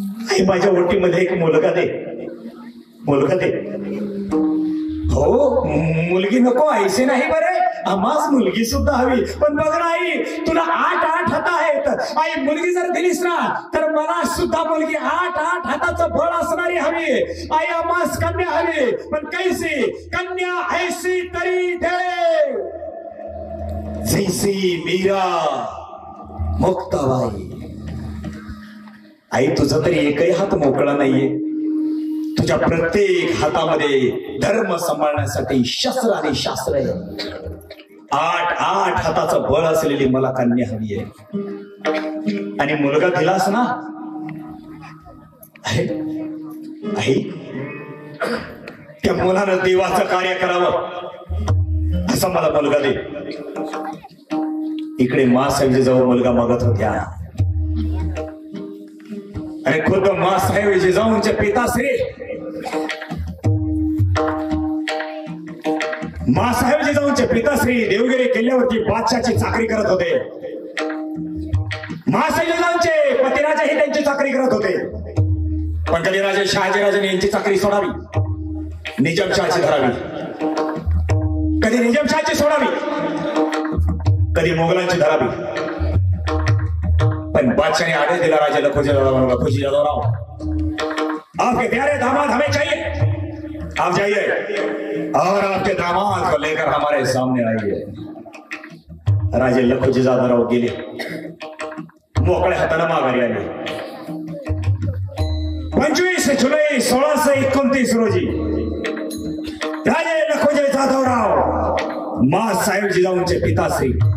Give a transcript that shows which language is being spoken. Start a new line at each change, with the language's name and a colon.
Marathi: आई माझ्या ओटीमध्ये एक मुलगा दे, मुलगा दे. हो मुलगी नको, ऐसे नाही बरे, आम्हाच मुलगी सुद्धा हवी. पण बघ ना आई, तुला 8 हात आहेत. आई मुलगी जर दिलीस ना तर मला सुद्धा मुलगी 8 हाताचं बळ असणारी हवी. आई आम्हास कन्या हवी, पण कैसी कन्या ऐसी तरी दे, जैसी मीरा मुक्ताबाई. आई तुझा तरी एकही हात मोकळा नाहीये. तुझ्या प्रत्येक हातामध्ये धर्म सांभाळण्यासाठी शस्त्र आणि शास्त्र आहे. 8 हाताचं बळ असलेली मला कन्या हवी आहे. आणि मुलगा दिलास ना, आई त्या मुलानं देवाचं कार्य करावं असं मला मुलगा दे. इकडे मासाहेब जिजाऊ मुलगा मागत होत्या आणि खुद मासाहेब जिजाऊंचे पिताश्री मासाहेब जिजाऊंचे पिताश्री देवगिरी किल्ल्यावरती बादशाची चाकरी करत होते. मासाहेब जिजाऊंचे पतिराजाही त्यांची चाकरी करत होते. पण कधी राजे शहाजीराजांनी यांची चाकरी सोडावी, निजामशाहाची धरावी, कधी निजामशाहाची सोडावी, कधी मोगलांची धरावी. पण बादशाह ने आदेश दिला
Hindi: राजा लखोजी जादवराव, आपके प्यारे दामाद हमें चाहिए, आप जाइए और आपके दामाद को लेकर हमारे सामने आइए.
Marathi: राजे लखोजी जादवराव गेले, मोकळ्या हाताने माघारी आले. 25 जुलै 1629 रोजी राजे लखोजी जादवराव मासाहेब जिजाऊंचे पिताश्री